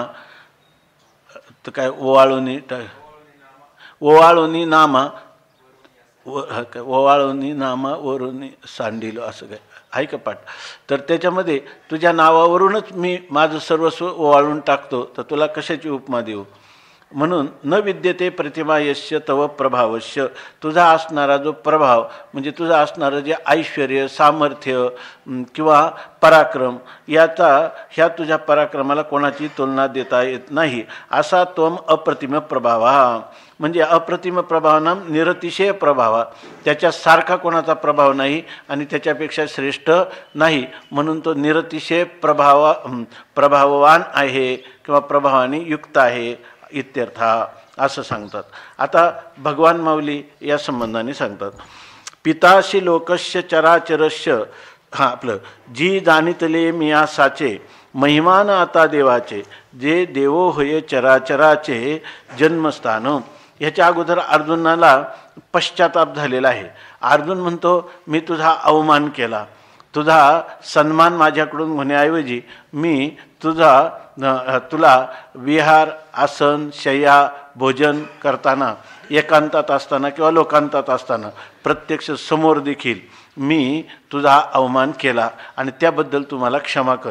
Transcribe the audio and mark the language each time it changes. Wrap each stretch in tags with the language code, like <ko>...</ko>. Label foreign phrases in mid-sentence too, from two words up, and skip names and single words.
<mr>तर काय ओवाळूनी नामा ओवाळूनी नामा वरुनी सांडिलो असं काय आहे का पाठ. तर त्याच्यामध्ये तुझ्या नावावरूनच मी माझं सर्वस्व ओवाळून टाकतो, तर तुला कशाची उपमा देऊ.</mr> <sa>म्हणून न विद्यते प्रतिमा यश्य तव प्रभावश्य.</sa> <mr>तुझा असणारा जो प्रभाव म्हणजे तुझं असणारं जे ऐश्वर्य सामर्थ्य किंवा पराक्रम ह्या तुझ्या पराक्रमाला कोणाची तुलना देता येत नाही. असा</mr> <sa>त्वम अप्रतिम प्रभावा.</sa> <mr>म्हणजे</mr> <sa>अप्रतिम प्रभावनाम निरतिशय प्रभावा.</sa> <mr>त्याच्यासारखा कोणाचा प्रभाव नाही आणि त्याच्यापेक्षा श्रेष्ठ नाही, म्हणून तो निरतिशय प्रभाववान आहे किंवा प्रभावाने युक्त आहे इत्यर्था असं सांगतात. आता भगवान माऊली या संबंधाने सांगतात.</mr> <sa>पिताशी लोकस्य चराचरस्य.</sa> <mr>आपलं जी जाणितले मिया साचे महिमान आता देवाचे जे देवो होय चराचराचे जन्मस्थान. ह्याच्या अगोदर अर्जुनाला पश्चाताप झालेला आहे. अर्जुन म्हणतो मी तुझा अवमान केला, तुझा सन्मान माझ्याकडून होण्याऐवजी मी तुला विहार आसन शय्या भोजन करताना एकांतात असताना किंवा लोकांतात असताना प्रत्यक्ष समोर देखील मी तुझा अवमान केला आणि त्याबद्दल तू मला क्षमा कर.</mr>